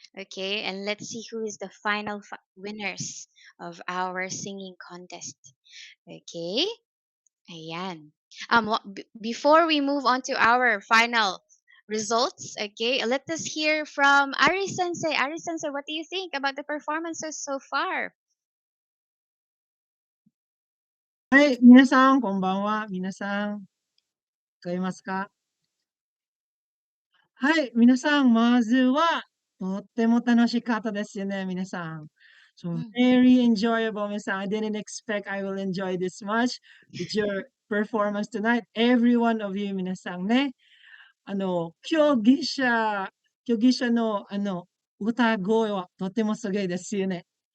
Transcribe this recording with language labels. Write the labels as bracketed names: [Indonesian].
[English] Okay, and let's see who is the final winners of our singing contest. Okay, ayan. Before we move on to our final results, okay, let us hear from Ari Sensei. Ari Sensei, what do you think about the performances so far? [Japanese] はい、皆さん、こんばんは。皆さん、聞こえますか？はい、皆さん、まずは、とっても楽しかったですよね、皆さん。 [English] So, Mm. very enjoyable, [Japanese] 皆さん. [English] I didn't expect I will enjoy this much with your performance tonight. Every one of you, [Japanese] 皆さんね。競技者の、歌声はとてもすごいですよね。